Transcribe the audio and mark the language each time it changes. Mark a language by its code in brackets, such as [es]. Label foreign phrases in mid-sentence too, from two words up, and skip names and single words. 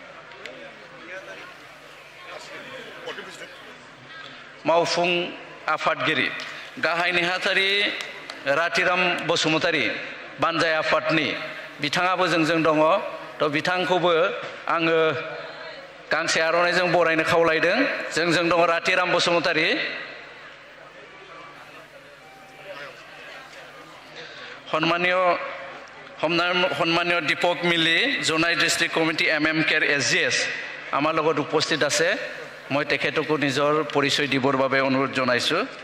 [brx] मावफुं आफादगिरि गाहाय नेहाथारि रातिराम बसुमतारी बानजाय आफादनि बिथाङाबो जोंजों दङ थ' बिथांखौबो आङो गांसे आर'नाइजों बरायनो खावलायदों जोंजों दङ रातिराम बसुमतारी [as] সন্মানীয় দীপক মিলি জোনাই [en] District Committee [as] কেৰ SGS আমাৰ লগত উপস্থিত আছে মই তেখেতকো নিজৰ পৰিচয় দিবৰ বাবে অনুৰোধ জনাইছোঁ